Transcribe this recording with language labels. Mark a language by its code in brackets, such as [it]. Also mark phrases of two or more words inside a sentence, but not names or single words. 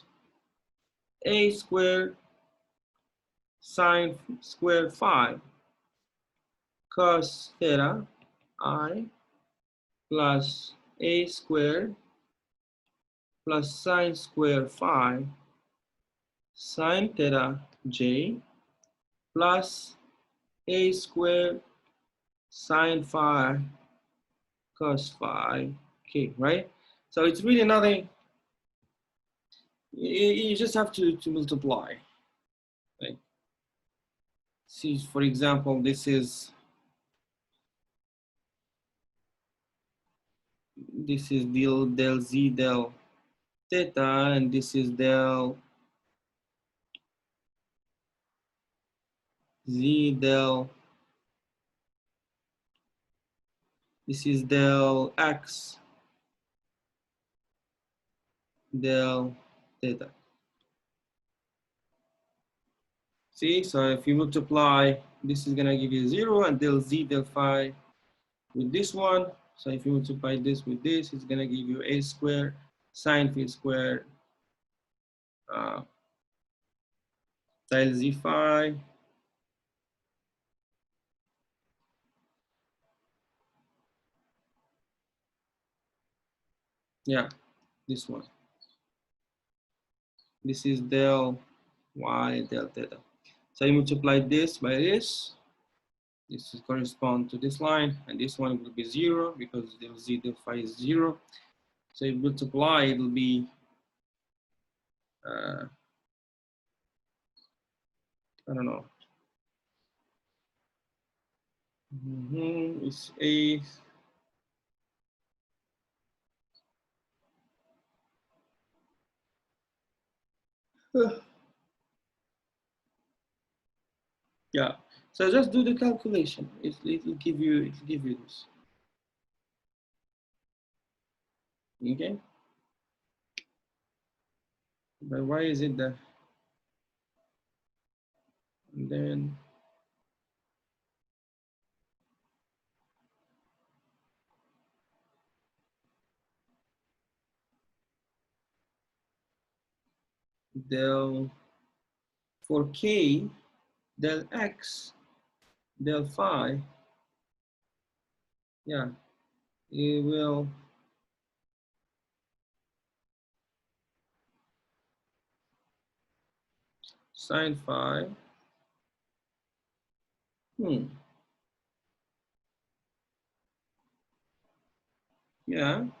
[en] A squared sine squared 5 cos theta I plus a squared plus sine squared 5 sine theta j plus a squared sine 5 cos 5 k, right? So it's really nothing. You just have to multiply. Like, see, for example, this is del z del theta, and this is del z del, this is del x del theta. See, so if you multiply, this is gonna give you 0, and del z del phi with this one. So if you multiply this with this, it's gonna give you a squared sine phi squared del z phi. Yeah, this one. This is del y del theta. So you multiply this by this. This is correspond to this line, and this one will be 0 because del z del phi is 0. So you multiply, it will be I don't know. It's a yeah. So just do the calculation. It'll give you this. Okay. But why is it that? And then del for k del x del phi. Yeah, it will sine phi. Yeah.